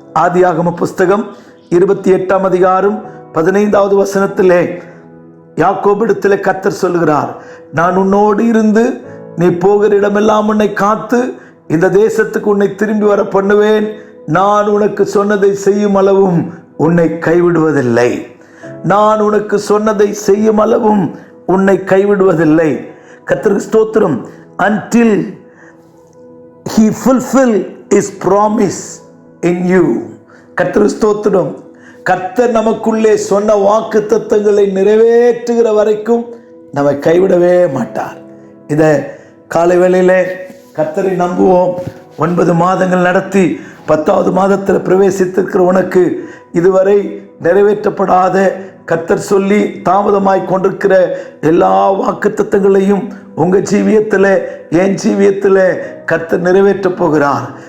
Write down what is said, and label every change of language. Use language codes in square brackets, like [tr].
[ta] ஆதியாகம புஸ்தகம் 28ஆம் அதிகாரம் 15வது வசனத்திலே யாக்கோபிடத்திலே கர்த்தர் சொல்லுகிறார், நான் உன்னோடு இருந்து நீ போகிற இடமெல்லாம் உன்னை காத்து இந்த தேசத்துக்கு உன்னை திரும்பி வர பண்ணுவேன், நான் உனக்கு சொன்னதை செய்யும் அளவும் உன்னை கைவிடுவதில்லை, நான் உனக்கு சொன்னதை செய்யும் அளவும் உன்னை கைவிடுவதில்லை. கர்த்தருக்கு ஸ்தோத்திரம். [en] until he fulfill his promise in you. [ta] கர்த்தருக்கு ஸ்தோத்திரம். கர்த்தர் நமக்குள்ளே சொன்ன வாக்குத்தத்தங்களை நிறைவேற்றுகிற வரைக்கும் நம்மை கைவிடவே மாட்டார். இந்த காலை வேளையிலே கர்த்தரை நம்புவோம். 9 மாதங்கள் நடத்தி 10வது மாதத்தில் பிரவேசித்திருக்கிற உனக்கு இதுவரை நிறைவேற்றப்படாத, கர்த்தர் சொல்லி தாமதமாய் கொண்டிருக்கிற எல்லா வாக்குத்தத்தங்களையும் உங்கள் ஜீவியத்தில், என் ஜீவியத்தில் கர்த்தர் நிறைவேற்றப் போகிறார்.